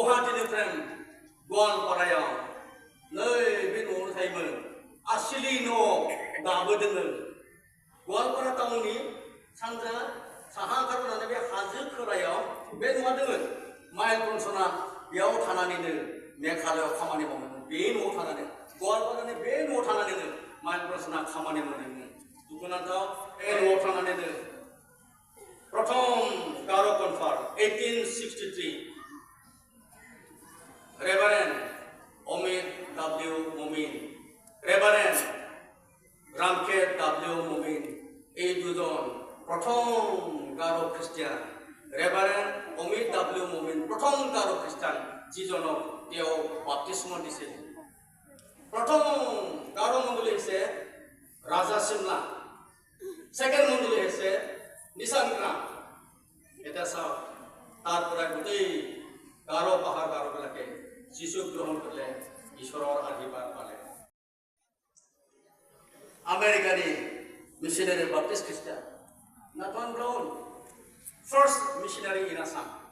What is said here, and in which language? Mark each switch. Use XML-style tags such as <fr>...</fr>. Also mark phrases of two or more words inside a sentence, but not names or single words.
<brx>दिननिफ्राय गवालपारायाव बे न'आवनो थायोमोन आसिलि न' दाबो दोङो गवालपारा टाउननि सानजा साहा ओंखारबोनानै बे हाजो खोलायाव बे न'आ दोङो माइल ब्रनसना बेयाव थानानैनो मेघालयआव खामानि मावोमोन बे न'आव थानानै गवालपारानि बे न'आव थानानैनो माइल ब्रनसना खामानि मावदोंमोन दुखुनांथाव बे न'आव थानानैनो प्रथम गार' कनफार 1863</brx> <as>रेभारेन्ड अमित डब्लिउ ममिन रेभारेन्ड रामखेत डब्लिउ ममिन এই দুজন প্রথম গারো খ্রিস্টিয়ান রেভারেন্ড অমিত ডব্লিউ মমিন প্রথম গারো খ্রিস্টান যিজনক তেওঁ বাপ্তিস্ম দিছিল প্রথম গারো মণ্ডলী হৈছে রাজা সিমলা সেকেন্ড মণ্ডলী হৈছে নিশাংক্ৰা এটা চাওক তাৰ পৰা গোটেই গারো পাহাৰ গাৰোবিলাকে যিশুক গ্ৰহণ কৰিলে ঈশ্বৰৰ আশীৰ্বাদ পালে আমেৰিকানী</as> <en>missionary Baptist Christian, Nathan Brown, first missionary in Assam.</en>